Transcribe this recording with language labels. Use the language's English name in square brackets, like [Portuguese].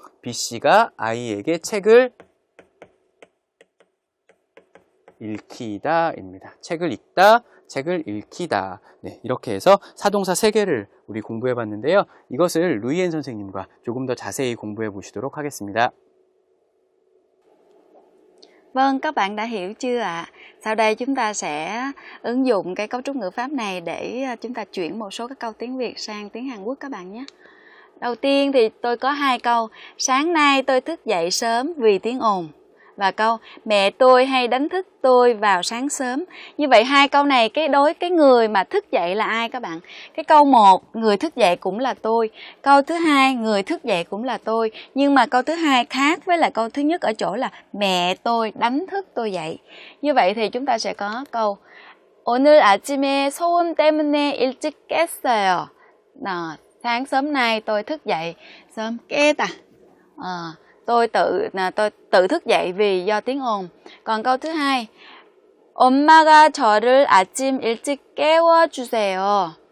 [Korean] B씨가 아이에게 책을 읽히다입니다. 책을 읽다, 책을 읽히다. 네, 이렇게 해서 사동사 3개를 우리 공부해 봤는데요. 이것을 루이엔 선생님과 조금 더 자세히 공부해 보시도록 하겠습니다. [Vietnamese] Vâng, các bạn đã hiểu chưa ạ? Sau đây chúng ta sẽ ứng dụng cái cấu trúc ngữ pháp này để chúng ta chuyển một số các câu tiếng Việt sang tiếng Hàn Quốc các bạn nhé. Đầu tiên thì tôi có 2 câu. Sáng nay tôi thức dậy sớm vì tiếng ồn. Và câu mẹ tôi hay đánh thức tôi vào sáng sớm. Như vậy 2 câu này cái người mà thức dậy là ai các bạn? Cái câu 1 người thức dậy cũng là tôi. Câu thứ 2 người thức dậy cũng là tôi. Nhưng mà câu thứ 2 khác với lại câu thứ nhất ở chỗ là mẹ tôi đánh thức tôi dậy. Như vậy thì chúng ta sẽ có câu [Korean] 오늘 아침에 소음 때문에 일찍 깼어요. [Vietnamese] Sáng sớm nay tôi thức dậy sớm 깼다. Tôi tự thức dậy vì do tiếng ồn. Còn câu thứ 2, [Korean] 엄마가 저를 아침 일찍 깨워주세요.